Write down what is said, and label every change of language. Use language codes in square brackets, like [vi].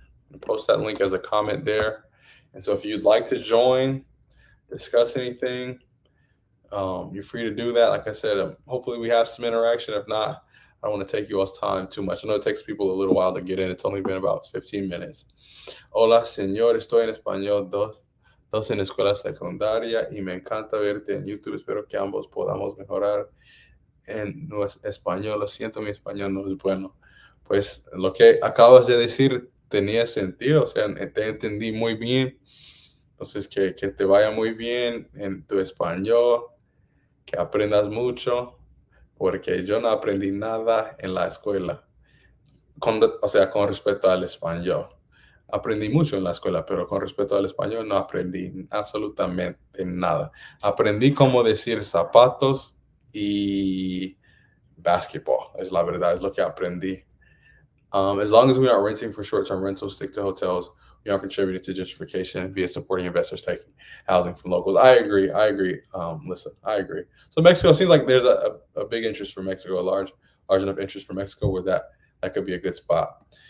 [en] I'm gonna post that link as a comment there. And so if you'd like to join, discuss anything, you're free to do that. Like I said, hopefully we have some interaction. If not, I don't want to take you all's time too much. I know it takes people a little while to get in. It's only been about 15 minutes. [es] Hola, señor. Estoy en español dos en escuela secundaria y me encanta verte en YouTube. Espero que ambos podamos mejorar en nuestro español. Lo siento, mi español no es bueno. Pues lo que acabas de decir tenía sentido, o sea, te entendí muy bien. Entonces, que te vaya muy bien en tu español, que aprendas mucho, porque yo no aprendí nada en la escuela, o sea, con respecto al español. Aprendí mucho en la escuela, pero con respecto al español no aprendí absolutamente nada. Aprendí cómo decir zapatos y basketball, es la verdad, es lo que aprendí. [en] As long as we aren't renting for short-term rentals, stick to hotels, we aren't contributing to gentrification via supporting investors taking housing from locals. I agree. Listen, I agree. So Mexico seems like there's a big interest for Mexico, a large enough interest for Mexico where that could be a good spot.